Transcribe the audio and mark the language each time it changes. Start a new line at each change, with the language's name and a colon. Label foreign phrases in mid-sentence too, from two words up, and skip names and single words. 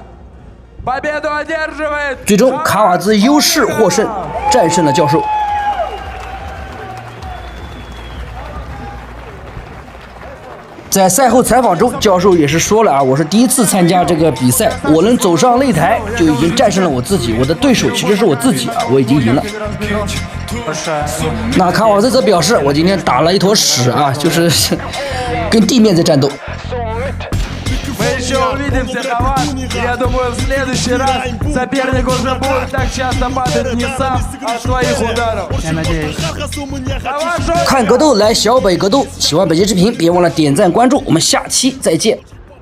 Russian: Победу одерживает.
Chinese: 最终卡瓦兹优势获胜，战胜了教授。在赛后采访中，教授也是说了啊，我是第1次参加这个比赛，我能走上擂台就已经战胜了我自己，我的对手其实是我自己啊，我已经赢了。那卡瓦兹则表示，我今天打了一坨屎啊，就是跟地面在战斗。
Russian: Мы еще увидимся, Хават. Я думаю, в следующий раз соперник уже будет так часто падать не сам от твоих ударов. Я надеюсь.
Chinese: 看格斗来小北格斗，喜欢本期视频别忘了点赞关注，我们下期再见。